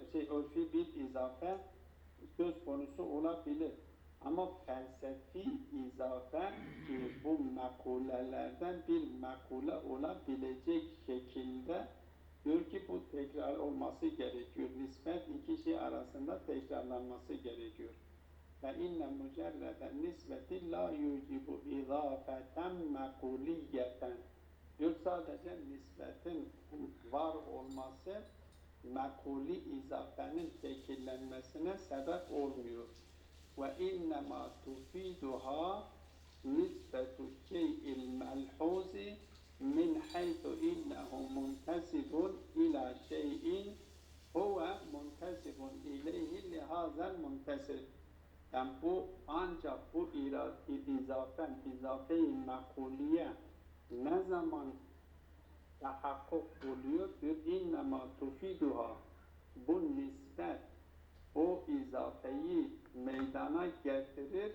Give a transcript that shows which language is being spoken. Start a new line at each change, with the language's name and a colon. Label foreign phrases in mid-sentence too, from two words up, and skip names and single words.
Turkish: Örfi bir izafe söz konusu olabilir. Ama felsefi izafe bu mekulelerden bir mekule olabilecek şekilde diyor ki bu tekrar olması gerekiyor. Nispet iki şey arasında tekrarlanması gerekiyor.
Arabic: فإن مجرد النسبة لا يوجب إضافة مقولية.
Turkish: Diyor sadece nisbetin var olması mekuli izafenin şekillenmesine sebep olmuyor.
Arabic: وإنما تفيدها نسبة الشيء الملحوظ من حيث إنه منتسب إلى شيء هو منتسب إليه لهذا المنتسب.
Turkish: Yani bu ancak bu izafe-i mekuliye ne zaman tahakkuk oluyor?
Arabic: إنما تفيدها.
Turkish: Bu nispet o izafeyi meydana getirir.